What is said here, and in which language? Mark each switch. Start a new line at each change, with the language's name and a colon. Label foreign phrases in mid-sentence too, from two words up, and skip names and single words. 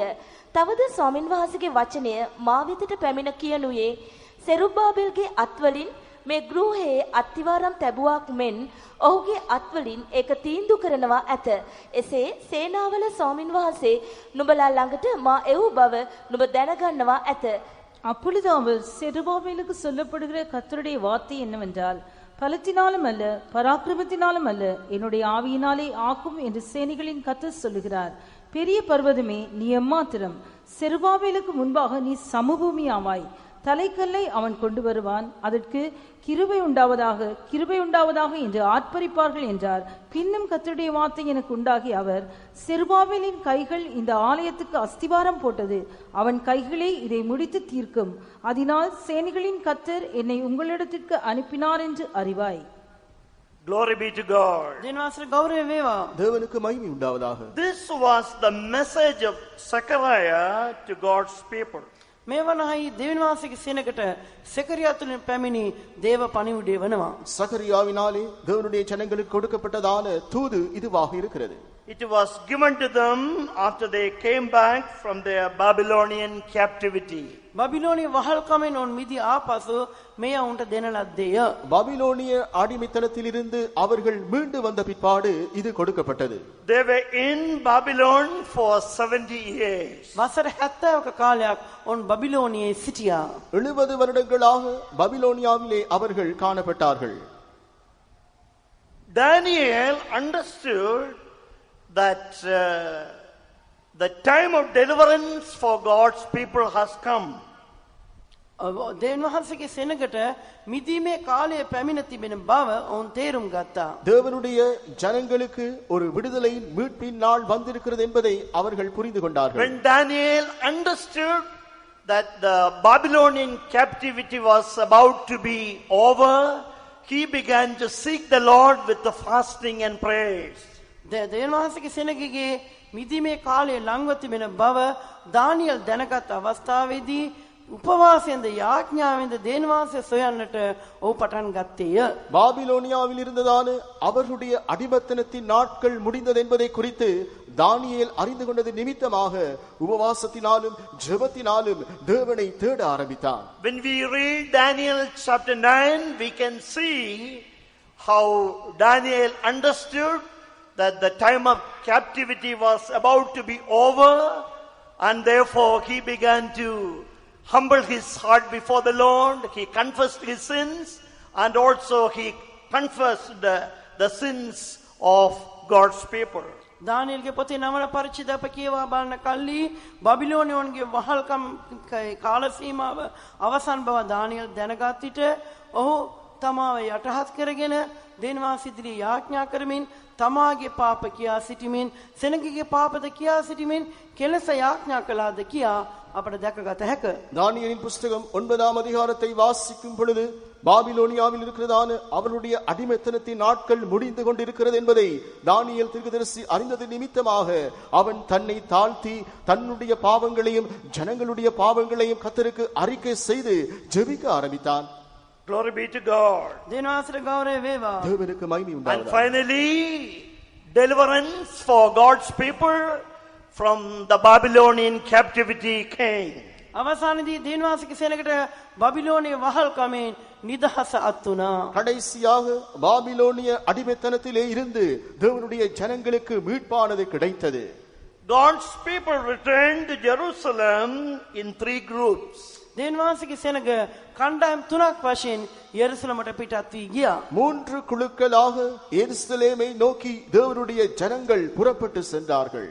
Sinhala: තවද ස්වාමින් වහන්සේගේ වචනය මා වෙතට පැමිණ කියනුයේ සෙරුබ්බාබෙල්ගේ අත්වලින් මේ ගෘහයේ අත්තිවාරම් තැබුවක් මෙන් ඔහුගේ අත්වලින් ඒක තීන්දු කරනවා ඇත. එසේ සේනාවල ස්වාමින් වහන්සේ නුඹලා ළඟට මා එව් බව නුඹ දැනගන්නවා ඇත.
Tamil: அப்பொழுது அவர் செருபாபேலுக்கு சொல்லப்படுகிற கர்த்தருடைய வார்த்தை என்னவென்றால், பலத்தினாலும் அல்ல, பராக்கிரமத்தினாலும் அல்ல, என்னுடைய ஆவியினாலே ஆக்கும் என்று சேனைகளின் கர்த்தர் சொல்லுகிறார். பெரிய பர்வதமே, நீ எம்மாத்திரம்? செருபாபேலுக்கு முன்பாக நீ சமபூமி ஆவாய். தலைக்கல்லை அவன் கொண்டு வருவான், அதற்கு கிருபை உண்டாவதாக, கிருபை உண்டாவதாக என்று ஆர்ப்பரிப்பார்கள் என்றார். பின்னும் கர்த்தருடைய வார்த்தை எனக்கு உண்டாகி அவர், செருபாபேலின் கைகள் இந்த ஆலயத்துக்கு அஸ்திவாரம் போட்டது, அவன் கைகளே இதை முடித்து தீர்க்கும். அதனால் சேனைகளின் கர்த்தர் என்னை உங்களிடத்திற்கு அனுப்பினார் என்று அறிவாய்.
English: Glory be to God.
Sinhala: දිනවාසල ගෞරවය වේවා.
Tamil: தேவனுக்கு மகிமை உண்டாவதாக.
English: This was the message of Zechariah to God's people.
Sinhala: මේ වනහයි දෙවියන් වහන්සේගේ සෙනඟට සෙකරියා තුලින් පැමිණි දේව පණිවිඩය වෙනවා.
Tamil: சகரியாவினாலே தேவனுடைய ஜனங்களுக்கு கொடுக்கப்பட்டதான தூது இதுவாக இருக்கிறது.
English: It was given to them after they came back from their Babylonian captivity.
Sinhala: බබිලෝනිය වහල්කමෙන් ඔවුන් මිදී ආපසු මෙය ඔවුන්ට දෙන ලද්දේය.
Tamil: பாபிலோனிய அடிமைத்தனத்திலிருந்து அவர்கள் மீண்டு வந்த பிற்பாடு இது கொடுக்கப்பட்டது.
English: They were in Babylon for 70 years.
Sinhala: වසර 70ක කාලයක් ඔවුන් බබිලෝනියේ සිටියා.
Tamil: 70 வருடங்களாக பாபிலோனியாவிலே அவர்கள் காணப்பட்டார்கள்.
English: Daniel understood that the time of deliverance for God's people has come.
Sinhala: දෙවියන් වහන්සේගේ සෙනඟට මිදීමේ කාලය පැමිණ තිබෙන බව ඔවුන් තේරුම් ගත්තා.
Tamil: தேவனுடைய ஜனங்களுக்கு ஒரு விடுதலையின் மீட்பின் நாள் வந்திருக்கிறது என்பதை அவர்கள் புரிந்து கொண்டார்கள்.
English: When Daniel understood that the Babylonian captivity was about to be over, he began to seek the Lord with the fasting and prayers.
Sinhala: දෙවියන් වහන්සේගේ සෙනඟගේ මිදීමේ කාලය ලංව තිබෙන බව දානියල් දැනගත් අවස්ථාවේදී උපවාසයෙන්ද යාඥාවෙන්ද දෙවියන් වහන්සේ සොයන්නට ඔහු පටන් ගත්තේය.
Tamil: பாபிலோனியாவில் இருந்ததான அவர்களுடைய அடிமைத்தனத்தின் நாட்கள் முடிந்தது என்பதை குறித்து தானியேல் அறிந்து கொண்டது நிமித்தமாக உபவாசத்தினாலும் ஜெபத்தினாலும் தேவனை தேட ஆரம்பித்தான்.
English: When we read Daniel chapter 9, we can see how Daniel understood that the time of captivity was about to be over, and therefore he began to humble his heart before the Lord. He confessed his sins, and also he confessed the sins of God's people.
Sinhala: දානියල්ගේ පොතේ නවන පරිච්ඡේද අප කියවා බලන කල්ලි බබිලෝනියන්ගේ වහල්කම් කාල සීමාව අවසන් බව දානියල් දැනගත් විට ඔහු තමාව යටහත් කරගෙන දෙවියන් වහන්සේ ඉදිරියේ යාඥා කරමින් තමාගේ පාප කියා සිටීමෙන් සෙනඟගේ පාපද කියා සිටීමෙන් කෙලෙස යාඥා කළාද කියා අපට දැකගත හැක.
Tamil: தானியேலின் புஸ்தகம் 9ஆம் அதிகாரத்தை வாசிக்கும் பொழுது பாபிலோனியாவில் இருக்கிறதான அவர்களுடைய அடிமைத்தனத்தின் நாட்கள் முடிந்து கொண்டிருக்கிறது என்பதை தானியேல் தீர்க்கதரிசி அறிந்தது நிமித்தமாக அவன் தன்னை தாழ்த்தி தன்னுடைய பாவங்களையும் ஜனங்களுடைய பாவங்களையும் கர்த்தருக்கு அறிக்கை செய்து ஜெபிக்க ஆரம்பித்தான்.
English: Glory be to God.
Sinhala: දෙවියන් වහන්සේට ගෞරවය වේවා.
Tamil: தேவனுக்கு மகிமை
English: And
Tamil: உண்டாவதாக.
English: finally, deliverance for God's people from the Babylonian captivity came.
Sinhala: අවසානයේදී දෙවියන් වහන්සේගේ සෙනඟට බබිලෝනිය වහල්කමෙන් නිදහස අත් වුණා.
Tamil: கடைசியாக பாபிலோனிய அடிமைத்தனத்திலே இருந்து தேவனுடைய ஜனங்களுக்கு மீட்பானது கிடைத்தது.
English: God's people returned to Jerusalem in 3 groups.
Sinhala: දෙවියන් වහන්සේගේ සෙනඟ කණ්ඩායම් 3ක් වශයෙන් යෙරුසලමට පිටත් වී ගියා.
Tamil: 3 குழுக்களாக எருசலேமை நோக்கி தேவனுடைய ஜனங்கள் புறப்பட்டு சென்றார்கள்.